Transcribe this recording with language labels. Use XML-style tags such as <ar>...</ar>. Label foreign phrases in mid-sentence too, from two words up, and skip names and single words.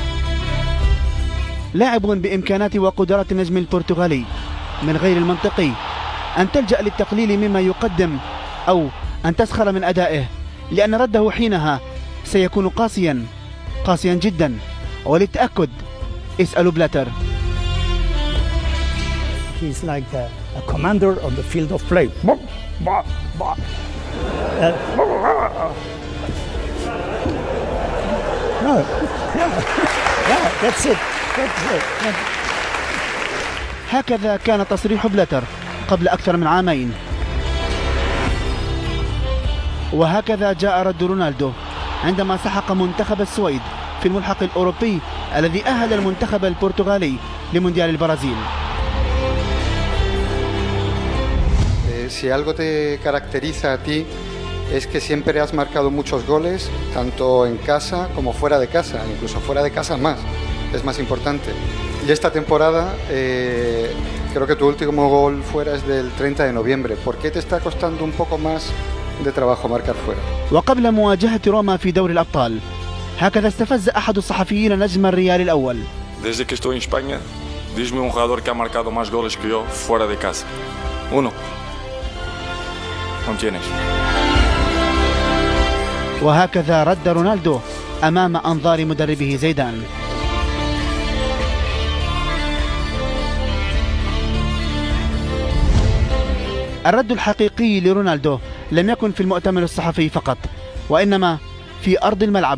<ar>لاعب بإمكانات وقدرات النجم البرتغالي، من غير المنطقي أن تلجأ للتقليل مما يقدم أو أن تسخر من أدائه، لأن رده حينها سيكون قاسيا جدا. وللتأكد اسألوا بلاتر.</ar> <en>He's like a commander on the field of play. No, yeah, that's it.</en> <ar>هكذا كان تصريح بلاتر قبل أكثر من عامين، وهكذا جاء رد رونالدو عندما سحق منتخب السويد في الملحق الأوروبي الذي أهل المنتخب البرتغالي لمونديال البرازيل.</ar> <es>Si algo te caracteriza a ti es que siempre has marcado muchos goles, tanto en casa como fuera de casa, incluso fuera de casa más, es más importante. Y esta temporada creo que tu último gol fuera es del 30 de noviembre. ¿Por qué te está costando un poco más de trabajo marcar fuera?</es> <ar>وقبل مواجهة روما في دوري الأبطال، هكذا استفز أحد الصحفيين نجم الريال الأول.</ar> <es>Desde que estoy en España, dime un jugador que ha marcado más goles que yo fuera de casa. Uno. No tienes.</es> <ar>وهكذا رد رونالدو أمام أنظار مدربه زيدان. الرد الحقيقي لرونالدو لم يكن في المؤتمر الصحفي فقط، وإنما في أرض الملعب.</ar>